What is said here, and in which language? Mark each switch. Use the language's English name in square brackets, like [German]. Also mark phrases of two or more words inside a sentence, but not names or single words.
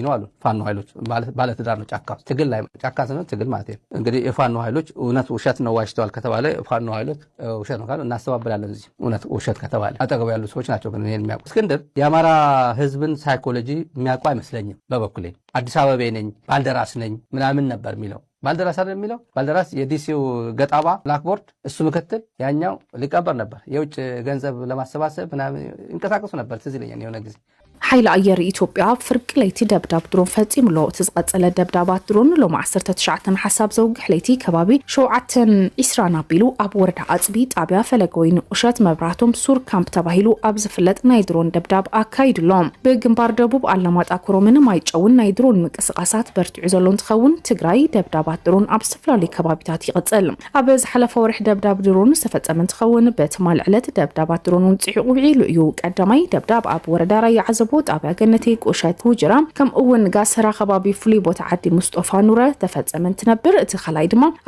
[Amharic] ነው አሉ ፋኖ ኃይሎች ባለ ትዳር ነው ጫካ ትግል ላይ ጫካ ነው ትግል ማለት ነው እንግዲህ የፋኖ ኃይሎች እውነት ውሸት ነው ዋሽተዋል ከተባለ ፋኖ ኃይሎች ውሸት ነው ካሉ እናስተባብላለን እዚህ እውነት ውሸት ከተባለ አጠገቡ ያሉ ሰዎች ናቸው ግን ይሄን የሚያውቁ እስክንድር የአማራ ህዝብን ሳይኮሎጂ የሚያውቁ አይመስለኝም በበኩሌ አዲስ አበባ ነኝ ባልደራስ ነኝ ምናምን ነበር የሚለው ባልደራስ አይደል የሚለው ባልደራስ የዲሲው ገጣባ ብላክቦርድ እሱ ምክትል ያኛው ሊቀበር ነበር የውጭ ገንዘብ ለማሰባሰብ ምናምን እንቀሳቀሱ ነበር ትዝ ይለኛል የሆነ ጊዜ [Tigrinya] ሓይሊ ኣየር ኢትዮጵያ ፍርቂ ለይቲ ደብዳብ ድሮን ፈጺምሎ እቲ ዝቐጸለ ደብዳባት ድሮን ሎም 19 ሓሳብ ዘውግሕ ለይቲ ከባቢ 7:20 ኣቢሉ ኣብ ወረዳ ኣጽቢ ጣብያ ፈለገ ወይኒ ቁሸት መብራህቶም ሱር ካምፕ ተባሂሉ ኣብ ዝፍለጥ ናይ ድሮን ደብዳብ ኣካይድሎም ብግንባር ደቡብ ኣላማጣ ኮሮምን ማይጨውን ናይ ድሮን ምንቅስቓሳት በርቲዑ ዘሎ እንትኸውን ትግራይ ደብዳባት ድሮን ኣብ ዝተፈላለዩ ከባቢታት ይቕጽል ኣብ ዝሓለፈ ወርሒ ደብዳብ ድሮን ዝተፈጸመ እንትኸውን በትማል ዕለት ደብዳባት ድሮን ውፅዒ ውዒሉ እዩ ቀዳማይ ደብዳብ ኣብ ወረዳ ራያ ጣብያ ገነቴ ቁሸት ውጅራ ከም እውን ጋሰራ ከባቢ ፍሉይ ቦታ ዓዲ ሙስጦፋ ኑረ ተፈጸመ እንትነብር እቲ ኸላይ ድማ ኣብ